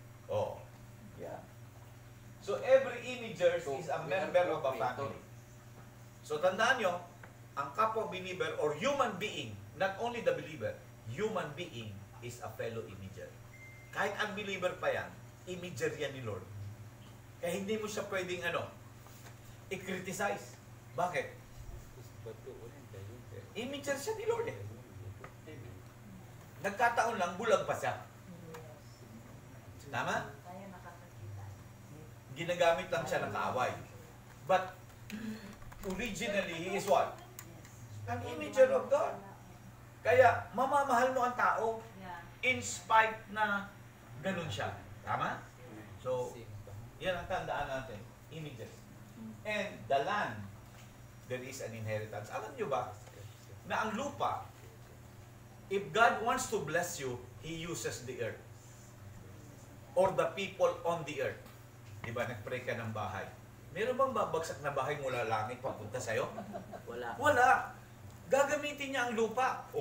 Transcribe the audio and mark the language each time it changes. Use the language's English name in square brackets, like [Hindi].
[English] Oh. Yeah. So every imagers is a member of a family. [Filipino] So tandaan nyo, ang kapwa [English] believer or human being, not only the believer, human being is a fellow imager. [Filipino] Kahit unbeliever pa yan, imager yan ni Lord. Kaya hindi mo siya pwedeng i-criticize. Bakit? Imager siya ni Lord eh. Nagkataon lang, bulag pa siya. Tama? Tayo nakakakita. Ginagamit lang siya ng kaaway. [English] But, originally, he is what? An imager of God. [Filipino] Kaya, mamamahal mo ang tao [English] Yeah. [Filipino] in spite na ganun siya. Tama? So, yan ang tandaan natin. [English] Images. And the land, there is an inheritance. [Filipino] Alam nyo ba, na ang lupa, [English] if God wants to bless you, He uses the earth. Or the people on the earth. [Filipino] Diba, nagpray ka ng bahay. Meron bang babagsak na bahay mula langit papunta sa'yo? Wala. Wala. Gagamitin niya ang lupa.